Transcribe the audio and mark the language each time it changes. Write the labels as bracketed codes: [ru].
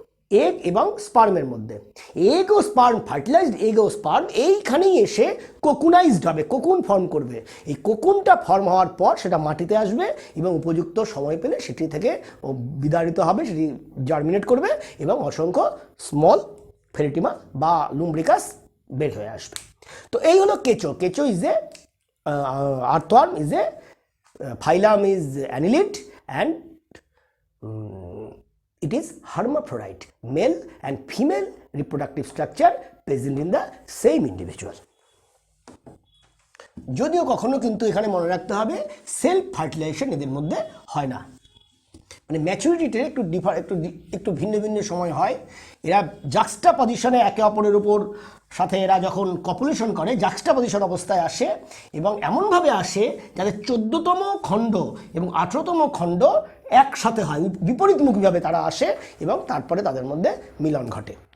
[bn] Egg এবং স্পার্মের মধ্যে। Egg ও sperm, fertilised egg ও sperm এইখানেই এসে কোকুনাইজড হবে, কোকুন ফর্ম করবে। এই কোকুনটা ফর্ম হওয়ার পর সেটা মাটিতে আসবে এবং উপযুক্ত সময় পেলে সেটি থেকে বিদারিত হবে, সেটি জার্মিনেট করবে এবং অসংখ্য স্মল ফেরিটিমা বা লুম্ব্রিকাস বের হয়ে আসবে। তো এই হলো কেঁচো। [en] কেঁচো is a earthworm, is a phylum is annelid and it is hermaphrodite, male and female reproductive structure present in the same individual. [bn] যদিও কখনো কিন্তু এখানে মনে রাখতে হবে সেলফ ফার্টিলাইজেশন এদের মধ্যে হয় না, মানে ম্যাচুরিটিতে একটু ভিন্ন ভিন্ন সময় হয়। এরা জাক্সটা পজিশনে একে অপরের উপর সাথে এরা যখন কপুলেশন করে জাক্সটা পজিশন অবস্থায় আসে এবং এমনভাবে আসে যাতে 14তম খণ্ড এবং 18তম খণ্ড একসাথে হয়, বিপরীতমুখীভাবে তারা আসে এবং তারপরে তাদের মধ্যে মিলন ঘটে।